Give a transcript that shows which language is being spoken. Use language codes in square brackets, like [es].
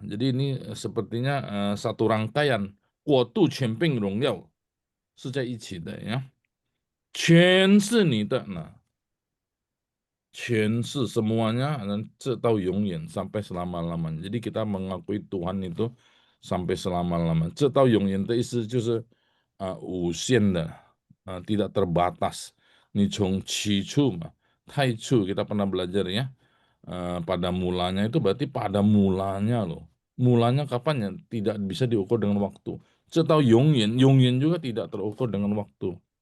[id] Jadi ini sepertinya satu rangkaian [zh] 国度权柄荣耀是在一起的 [id] ya. [zh] 全是你的. [id] Nah, [zh] 全是 [id] semuanya dan [zh] 直到永远 [id] sampai selama-lamanya. Jadi kita mengakui Tuhan itu sampai selama-lamanya. [zh] 直到永远的意思就是无限的, [id] tidak terbatas. [zh] 你从起初嘛, [id] 太初 kita pernah belajar ya. Pada mulanya itu berarti pada mulanya loh. Mulanya kapan ya? Tidak bisa diukur dengan waktu. [zh] 直到永远, 永远 [id] juga tidak terukur dengan waktu.